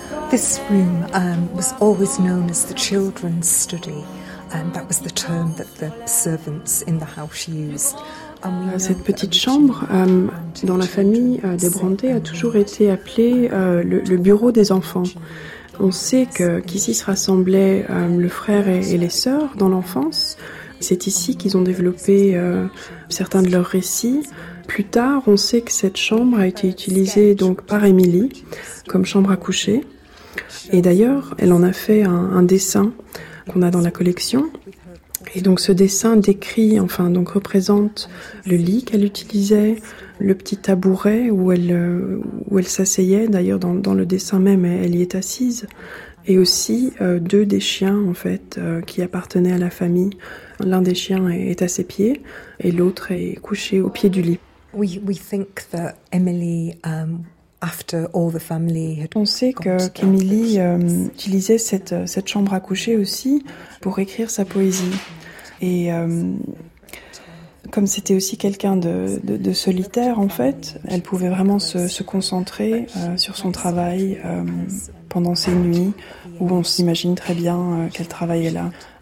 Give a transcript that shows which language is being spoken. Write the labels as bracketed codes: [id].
[en] This room was always known as the children's study. That was the term that the servants in the house used. [fr] Cette petite chambre, dans la famille des Brontë, a toujours été appelée le bureau des enfants. On sait qu'ici se rassemblaient le frère et les sœurs dans l'enfance. C'est ici qu'ils ont développé certains de leurs récits. Plus tard, on sait que cette chambre a été utilisée donc par Émilie comme chambre à coucher. Et d'ailleurs, elle en a fait un dessin qu'on a dans la collection. Et donc ce dessin décrit, enfin donc représente le lit qu'elle utilisait, le petit tabouret où elle s'asseyait. D'ailleurs dans le dessin même, elle y est assise. Et aussi deux des chiens en fait qui appartenaient à la famille. L'un des chiens est à ses pieds et l'autre est couché au pied du lit. [en] We think that Emily after all the family had. [fr] On sait qu'Emily utilisait cette chambre à coucher aussi pour écrire sa poésie. Et comme c'était aussi quelqu'un de solitaire, en fait, elle pouvait vraiment se concentrer sur son travail pendant ces nuits où on s'imagine très bien qu'elle travaillait là.